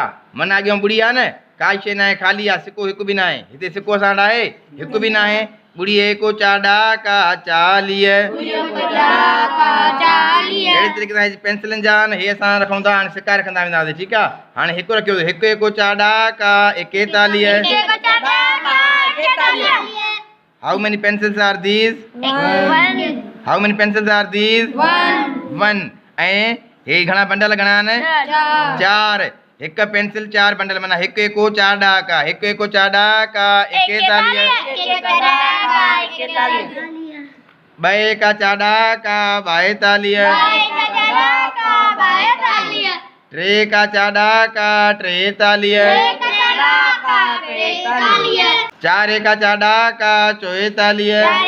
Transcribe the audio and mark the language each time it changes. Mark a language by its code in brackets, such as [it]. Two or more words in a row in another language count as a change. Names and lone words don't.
[sd] माना अॻियां बुढ़ी आहे न, काई शइ न आहे, ख़ाली आहे। सिको हिकु बि न आहे। हिते सिको असां वटि आहे? हिकु बि न आहे। बुढ़ी एको 4 ॾाका 40। अहिड़ी तरीक़े सां पेंसिलनि जा हे असां रखूं था। हाणे सिका रखंदा वेंदासीं। ठीकु आहे। हाणे हिकु रखियो। हिकु एको 4 ॾाका 41। [en] How many pencils are these? 1. How many pencils are these? 1. [sd] ऐं हे घणा बंडल घणा आहिनि? 4। हिकु पेंसिल 4 बंडल माना हिकु एको 4 ॾाका। हिकु एको 4 ॾाका 41। 2 एका 4 ॾाका 42। 3 एका 4 ॾाका 43। 4 एका 4 ॾाका 44।